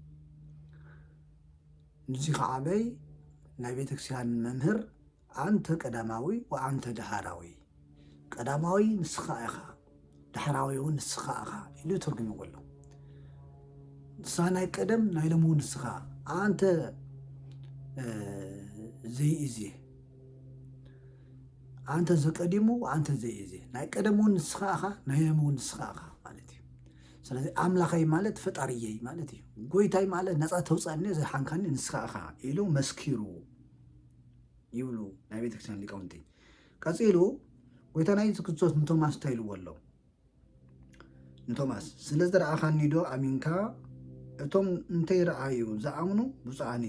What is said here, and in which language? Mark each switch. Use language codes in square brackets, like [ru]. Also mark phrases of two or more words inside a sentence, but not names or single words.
[ti] ንዚ ከዓበይ ናይ ቤተክርስቲያን መምህር [gez] አንተ ቀዳማዊ ወአንተ ዳህራዊ [ti] ቀዳማዊ ንስኻ ኢኻ ዳሕራዊ እውን ንስኻ ኢኻ ኢሉ ትርጉምዎ ኣሎ ንስኻ ናይ ቀደም ናይ ሎሚ እውን ንስኻ [gez] አንተ ዘይእዝየ አንተ ዘቀዲሙ አንተ ዘይእዝየ [ti] ናይ ቀደም እውን ንስኻ ኢኻ ናይ ሎሚ እውን ንስኻ ኢኻ ማለት እዩ ስለዚ ኣምላኸይ ማለት ፈጣሪየይ ማለት እዩ ጎይታይ ማለት ነፃ ተውፃእኒ ዘይሓንካኒ ንስኻ ኢኻ ኢሉ መስኪሩ ይብሉ ናይ ቤተክርስቲያን ሊቃውንቲ ቀፂሉ ጎይታና ኢየሱስ ክርስቶስ ንቶማስ እንታይ ኢልዎ ኣሎ ንቶማስ ስለ ዝረኣኻኒ ዶ ኣሚንካ እቶም እንተይረኣዩ ዝኣምኑ ብፁዓን